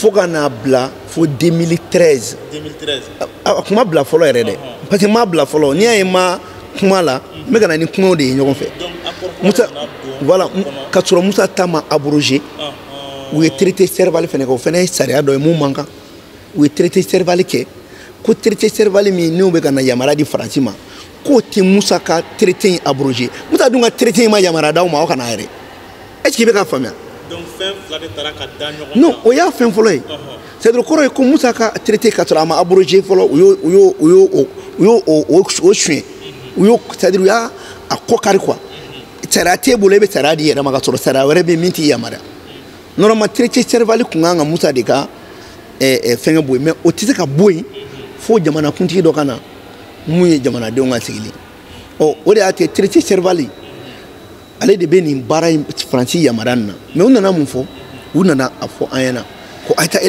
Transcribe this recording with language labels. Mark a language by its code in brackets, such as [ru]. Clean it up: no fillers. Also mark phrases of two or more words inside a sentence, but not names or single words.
[bm] fo ka n'a bila fo 2013 a kuma bila fɔlɔ yɛrɛ dɛ [fr] parce que [bm] m'a bila fɔlɔ n'i y'a ye ma kuma la n bɛ ka na ni kumaw de ye ɲɔgɔn fɛ Musa voilà ka sɔrɔ Musa ta ma abrogé u ye traité Serval fɛnɛ kɛ o fɛnɛ ye sariya dɔ ye mun man kan u ye traité Serval kɛ ko traité Serval min n'u bɛ ka na yamaruya di Faransi ma k'o tɛ Musa ka traité in abrogé Musa dun ka traité in ma yamaruya d'aw ma aw kana yɛrɛ [fr] est ce que [bm] i bɛ ka faamuya donc fɛn fila de taara ka da ɲɔgɔn non o y'a fɛn fɔlɔ ye [fr] c'est à dire [bm] kɔrɔ ye ko Musa ka traité ka sɔrɔ a ma abrogé fɔlɔ u y'o suɲɛ u y'o [fr] c'est à dire [bm] u y'a kɔ kari quoi sariya t'e bolo i bɛ sariya di yɛrɛ ma ka sɔrɔ sariya wɛrɛ bɛ min t'i yamaruya normalement traité Serval kun kan ka Musa de ka fɛngɛ bɔ yen mais o tɛ se ka bɔ yen fo jamanakuntigi dɔ ka na mun ye jamanadenw ka sigili o de y'a kɛ traité Serval ale de bɛ nin baara in Faransi yamaruya nin na mais u nana mun fɔ u nana a fɔ an ɲɛna ko a ye taa